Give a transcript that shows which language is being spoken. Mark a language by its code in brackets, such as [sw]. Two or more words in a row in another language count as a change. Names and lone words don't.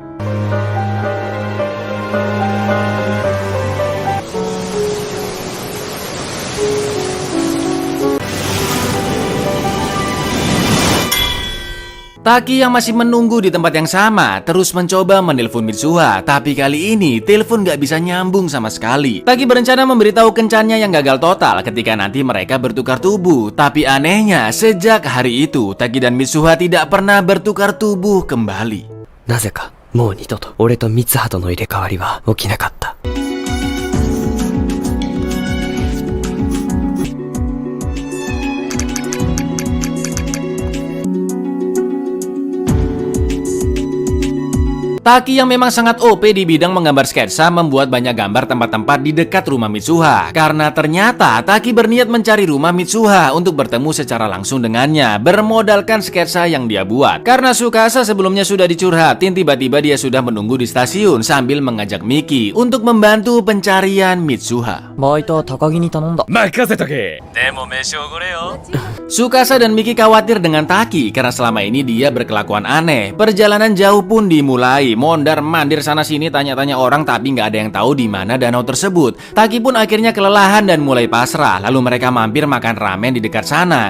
[id] Taki yang masih menunggu di tempat yang sama terus mencoba menelpon Mitsuha, tapi kali ini telepon nggak bisa nyambung sama sekali. Taki berencana memberitahu kencannya yang gagal total ketika nanti mereka bertukar tubuh. Tapi anehnya, sejak hari itu Taki dan Mitsuha tidak pernah bertukar tubuh kembali. [ja] なぜかもう二度と俺と三葉との入れ替わりは起きなかった。 [id] Taki yang memang sangat OP di bidang menggambar sketsa membuat banyak gambar tempat-tempat di dekat rumah Mitsuha. Karena ternyata Taki berniat mencari rumah Mitsuha untuk bertemu secara langsung dengannya, bermodalkan sketsa yang dia buat. Karena Tsukasa sebelumnya sudah dicurhatin, tiba-tiba dia sudah menunggu di stasiun sambil mengajak Miki untuk membantu pencarian Mitsuha. [ja] バイトは高木に頼んだ。任せとけ。 [id] Tsukasa dan Miki khawatir dengan Taki karena selama ini dia berkelakuan aneh. Perjalanan jauh pun dimulai, mondar-mandir sana-sini tanya-tanya orang tapi nggak ada yang tahu di mana danau tersebut. Taki pun akhirnya kelelahan dan mulai pasrah. Lalu mereka mampir makan ramen di dekat sana.